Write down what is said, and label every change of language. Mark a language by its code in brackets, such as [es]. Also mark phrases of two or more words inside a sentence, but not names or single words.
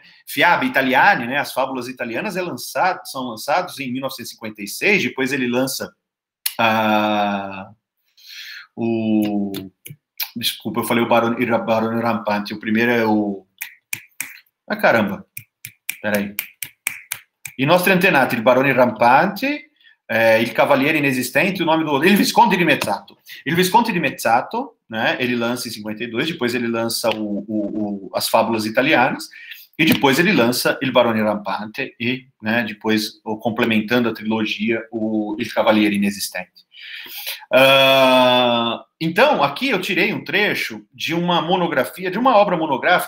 [pt] Fiabe Italiane, né, as fábulas italianas, são lançados em 1956, depois ele lança desculpa, eu falei o Barone Rampante, o primeiro é o... Ah, caramba, peraí. I nostri antenati, il Barone Rampante, il Cavaliere Inesistente, o nome do... Il Visconde di Mezzato. Il Visconde di Mezzato, né, ele lança em 52, depois ele lança as fábulas italianas, e depois ele lança Il Barone Rampante, e, né, depois, complementando a trilogia, o Il Cavaliere Inesistente. Então, aqui eu tirei um trecho de uma monografia, de uma obra monográfica.